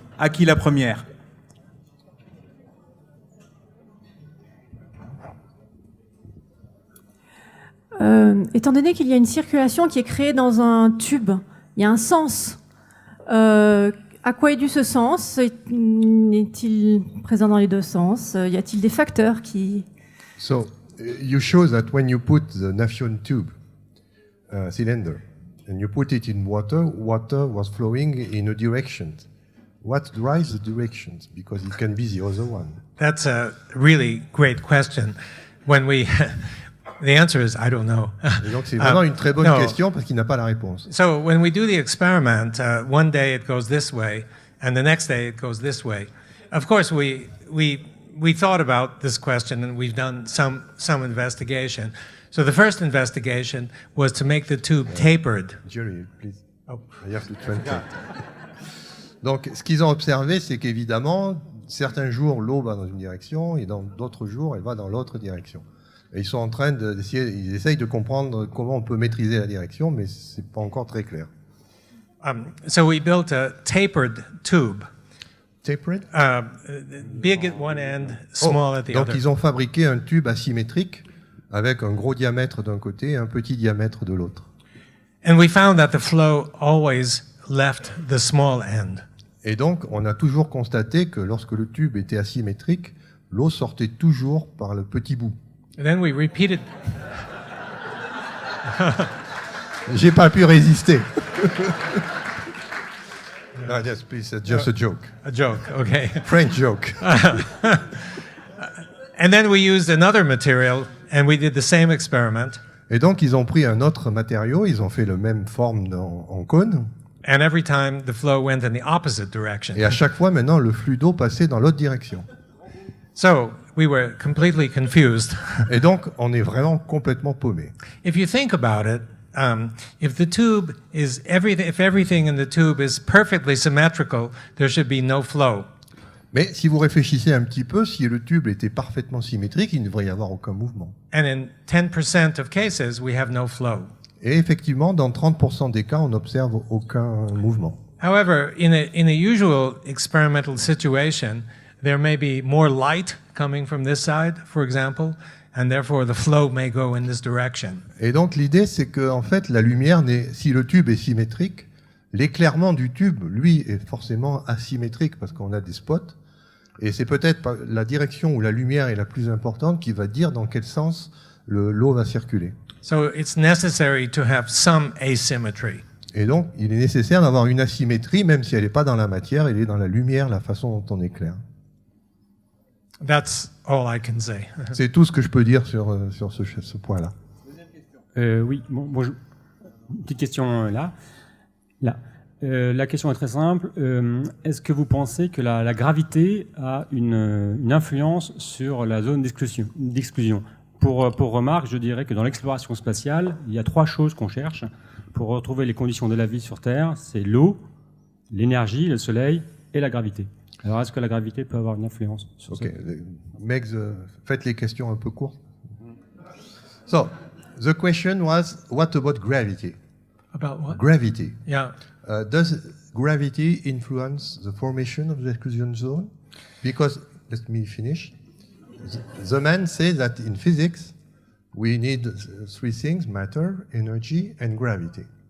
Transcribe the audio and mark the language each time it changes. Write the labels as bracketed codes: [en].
[fr] À qui la première ? Étant donné qu'il y a une circulation qui est créée dans un tube, il y a un sens. À quoi est dû ce sens? Est-il présent dans les deux sens? Y a-t-il des facteurs qui... [en] So, you show that when you put the Nafion tube cylinder and you put it in water, water was flowing in a direction. What drives the directions? Because it can be the other one. That's a really great question. When we The answer is, I don't know. [fr] Et donc c'est vraiment une très bonne [en] no. [fr] question parce qu'il n'a pas la réponse. [en] So when we do the experiment, one day it goes this way, and the next day it goes this way. Of course, we thought about this question, and we've done some investigation. So the first investigation was to make the tube tapered. Jerry, please. Oh. I have to translate. [fr] Donc ce qu'ils ont observé, c'est qu'évidemment, certains jours, l'eau va dans une direction, et dans d'autres jours, elle va dans l'autre direction. Et ils sont en train ils essayent de comprendre comment on peut maîtriser la direction, mais c'est pas encore très clair. [en] So we built a tapered tube. Tapered? Big at one end, small at the [fr] donc [en] other. [fr] ils ont fabriqué un tube asymétrique avec un gros diamètre d'un côté et un petit diamètre de l'autre. [en] And we found that the flow always left the small end. [fr] Et donc, on a toujours constaté que lorsque le tube était asymétrique, l'eau sortait toujours par le petit bout. [en] And then we repeated. [fr] J'ai pas pu résister. [en] No, yes, please, just a joke. A joke, okay. French joke. And then we used another material, and we did the same experiment. [fr] Et donc, ils ont pris un autre matériau, ils ont fait la même forme en cône. [en] And every time the flow went in the opposite direction. [fr] Et à chaque fois, maintenant, le flux d'eau passait dans l'autre direction. [en] So we were completely confused. [fr] Et donc, on est vraiment complètement paumé. [en] If you think about it, if the tube is if everything in the tube is perfectly symmetrical, there should be no flow. [fr] Mais si vous réfléchissez un petit peu, si le tube était parfaitement symétrique, il ne devrait y avoir aucun mouvement. [en] And in 10% of cases, we have no flow. [fr] Et effectivement, dans 30% des cas, on n'observe aucun mouvement. [en] However, in a usual experimental situation, there may be more light coming from this side, for example, and therefore the flow may go in this direction. [fr] Et donc l'idée, c'est que en fait, la lumière, si le tube est symétrique, l'éclairement du tube, lui, est forcément asymétrique parce qu'on a des spots. Et c'est peut-être la direction où la lumière est la plus importante qui va dire dans quel sens l'eau va circuler. [en] So it's necessary to have some asymmetry. [fr] Et donc, il est nécessaire d'avoir une asymétrie, même si elle n'est pas dans la matière, elle est dans la lumière, la façon dont on éclaire. [en] That's all I can say. [fr] C'est tout ce que je peux dire sur ce point-là. Oui, bonjour. Une petite question là. La question est très simple. Est-ce que vous pensez que la gravité a une influence sur la zone d'exclusion? Pour remarque, je dirais que dans l'exploration spatiale, il y a 3 choses qu'on cherche pour retrouver les conditions de la vie sur Terre. C'est l'eau, l'énergie, le soleil et la gravité. Alors, est-ce que la gravité peut avoir une influence sur ça? Megs, faites les questions un peu courtes. [en] So, the question was, what about gravity? About what? Gravity. Yeah. Does gravity influence the formation of the exclusion zone? Because, let me finish. The man says that in physics, we need 3 things: matter, energy, and gravity.